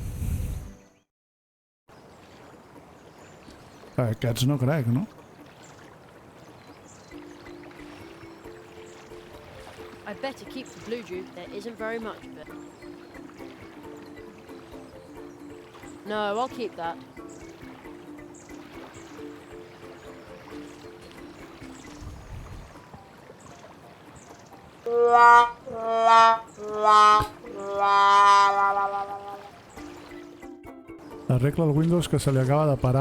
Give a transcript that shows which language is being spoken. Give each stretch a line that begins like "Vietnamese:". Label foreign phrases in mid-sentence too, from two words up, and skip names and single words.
Catalan: Aquests no crec, no?
English: I'd better keep the blue juice. There isn't very much of it. No, I'll keep that.
Catalan: Arregla el Windows que se li acaba de parar.